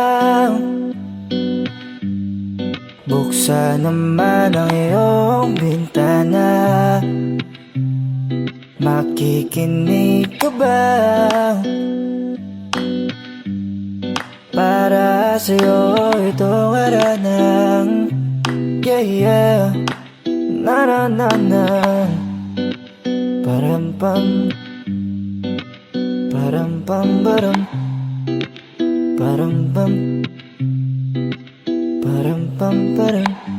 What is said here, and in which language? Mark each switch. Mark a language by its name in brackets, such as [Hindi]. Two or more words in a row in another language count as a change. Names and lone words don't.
[Filipino] Buksan naman ang iyong bintana. Makikinig ka ba? Para sa'yo itong haranang. [English] Yeah, yeah. Na na na na. Param pam. Param pam param. Param pam. Param pam param.